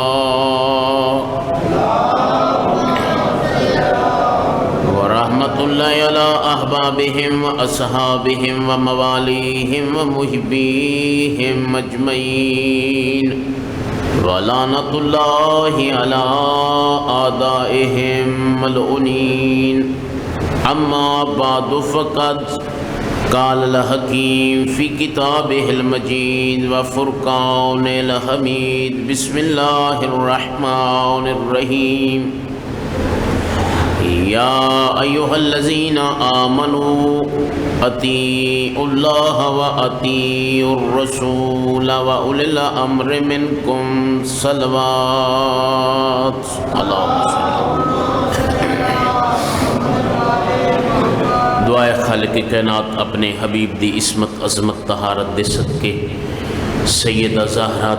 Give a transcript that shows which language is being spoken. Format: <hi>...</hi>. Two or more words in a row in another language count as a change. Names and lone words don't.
<ar>ورحمۃ اللہ علی احبابہم واصحابہم وموالیہم ومحبیہم اجمعین، ولعنۃ اللہ علی اعدائہم ملعونین۔ اما بعد فقد قال الحکیم فی کتابہ المجید وفرقان الحمید۔ بسم اللہ الرحمن الرحیم۔ یا ایھا الذین آمنوا اطیعوا اللہ واطیعوا الرسول واولی الامر منکم صلوات اللہم صلی</ar> <pa>دعائے خالق کائنات اپنے حبیب دی عصمت عظمت طہارت دے صدقے سیدہ زہرا</pa>